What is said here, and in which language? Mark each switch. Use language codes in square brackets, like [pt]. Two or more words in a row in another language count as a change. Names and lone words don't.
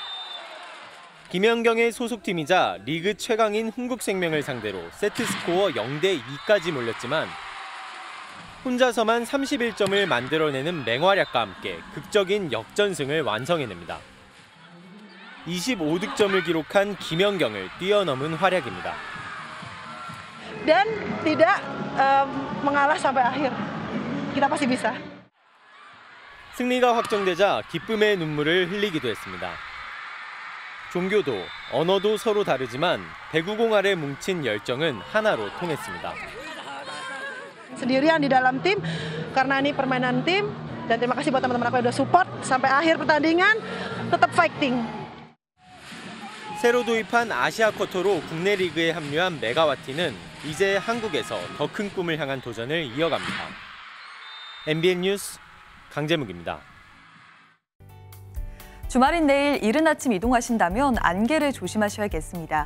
[ko] 김연경의 소속팀이자 리그 최강인 흥국생명을 상대로 세트 스코어 0대2까지 몰렸지만 혼자서만 31점을 만들어내는 맹활약과 함께 극적인 역전승을 완성해냅니다. 25득점을 기록한 김연경을 뛰어넘은 활약입니다. [id] Dan tidak mengalah sampai akhir. Kita pasti bisa. [ko] 승리가 확정되자 기쁨의 눈물을 흘리기도 했습니다. 종교도 언어도 서로 다르지만 배구공 아래 뭉친 열정은 하나로 통했습니다. [id] Sendirian di dalam tim karena ini permainan tim dan terima kasih buat teman-teman aku yang udah support sampai akhir pertandingan tetap fighting. [ko] 새로 도입한 아시아 쿼터로 국내 리그에 합류한 메가와티는 이제 한국에서 더 큰 꿈을 향한 도전을 이어갑니다. MBN 뉴스 강재묵입니다. 주말인 내일 이른 아침 이동하신다면 안개를 조심하셔야겠습니다.